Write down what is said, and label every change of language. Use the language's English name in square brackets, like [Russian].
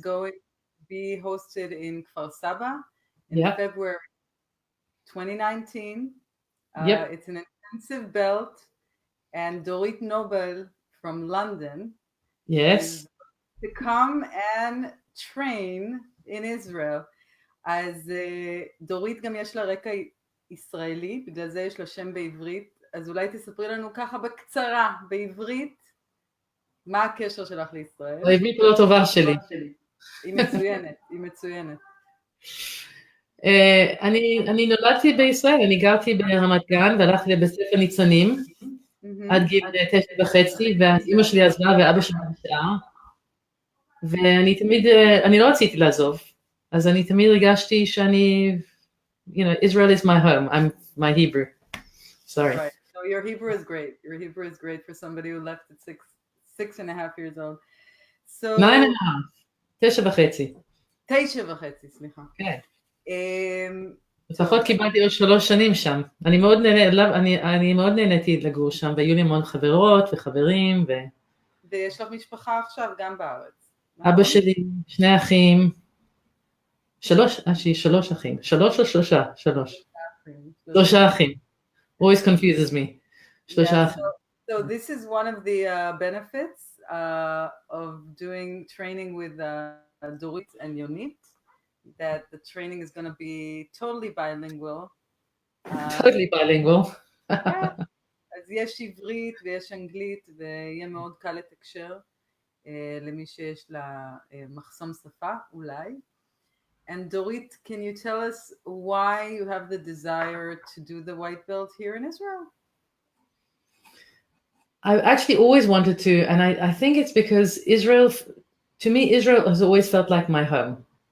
[English] going to be hosted in Kfar Saba in Yep. February 2019. Yep. It's an intensive belt, and Dorit Nobel from London Yes. is to come and train in Israel. [Hebrew] אז דורית גם יש לה רקע ישראלי, בגלל זה יש לה שם בעברית, אז אולי תספרי לנו ככה בקצרה, בעברית, מה הקשר שלך לישראל? העברית לא טובה שלי. היא מצוינת, היא מצוינת. אני נולדתי בישראל, אני גרתי ברמת גן והלכתי לבית ספר ניצנים עד גיל 9.5, ואז אמא שלי עזבה ואבא שלי נשאר, ואני תמיד, אני לא רציתי לעזוב, אז אני תמיד הרגשתי שאני, [English] Israel is my home, I'm my Hebrew. Sorry. Right. So your Hebrew is great. Your Hebrew is great for somebody who left at 6.5 years old. So... 9.5. [Hebrew] 9.5, סליחה. כן. Um, לפחות קיבלתי עוד 3 שנים שם. אני מאוד נהניתי לגור שם, והיו לי המון חברות וחברים. ויש לך משפחה עכשיו גם בארץ, אבא נכון? שלי, 2 אחים, 3 אחים, 3 או 3? 3. 3 אחים. [English] Always confuses me. [Hebrew] 3 [English] Yeah, [Hebrew] אחים. [English] so this is one of the benefits of doing training with Dorit and Yonit, that the training is going to be totally bilingual. Totally bilingual. Yeah. [Hebrew] אז יש עברית ויש אנגלית, ויהיה מאוד קל לתקשר למי שיש לה מחסום שפה, אולי. [English] And Dorit, can you tell us why you have the desire to do the white belt here in Israel? I actually always wanted to, and I think it's because Israel, to me, Israel has always felt like my home.